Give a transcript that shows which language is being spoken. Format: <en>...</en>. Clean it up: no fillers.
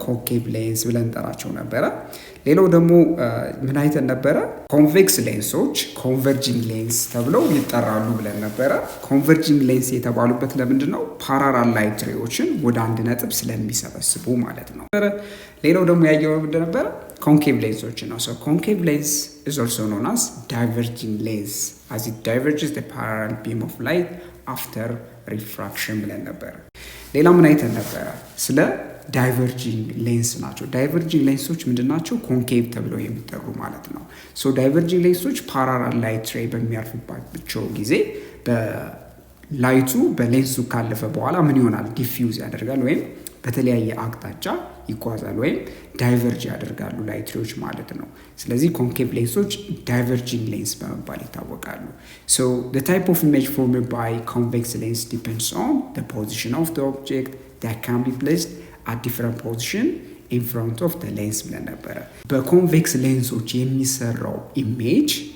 <am>ኮንኬቭ ሌንስ ብለን እንጠራቸው ነበረ። ሌላው ደግሞ ምን አይተን ነበረ? ኮንቬክስ ሌንሶች ኮንቨርጂንግ ሌንስ ተብለው ይጠራሉ ብለን ነበረ። ኮንቨርጂንግ ሌንስ የተባሉበት ለምንድን ነው? ፓራላል ላይት ሬዎችን ወደ አንድ ነጥብ ስለሚሰበስቡ ማለት ነው። ሌላው ደግሞ ያየው ምንድን ነበረ? ኮንኬቭ ሌንሶች ነው። ኮንኬቭ ሌንስ</am> <en>is also known as diverging lens as it diverges the parallel beam of light after refraction</en> <am>ብለን ነበረ። ሌላ ምን አይተን ነበረ? ስለ ዳይቨርጂንግ ሌንስ ናቸው። ዳይቨርጂንግ ሌንሶች ምንድን ናቸው? ኮንኬቭ ተብለው የሚጠሩ ማለት ነው። ዳይቨርጂንግ ሌንሶች ፓራላል ላይት ሬይ በሚያርፍባቸው ጊዜ በላይቱ በሌንሱ ካለፈ በኋላ ምን ይሆናል? ዲፊውዝ ያደርጋል ወይም በተለያየ አቅጣጫ ይጓዛል ወይም ዳይቨርጅ ያደርጋሉ ላይት ሬዎች ማለት ነው። ስለዚህ ኮንኬቭ ሌንሶች ዳይቨርጂንግ ሌንስ በመባል ይታወቃሉ።</am> <en>the type of image formed by convex lens depends on the position of the object that can be placed at different position in front of the lens</en> <am>ብለን ነበረ። በኮንቬክስ ሌንሶች የሚሰራው ኢሜጅ</am>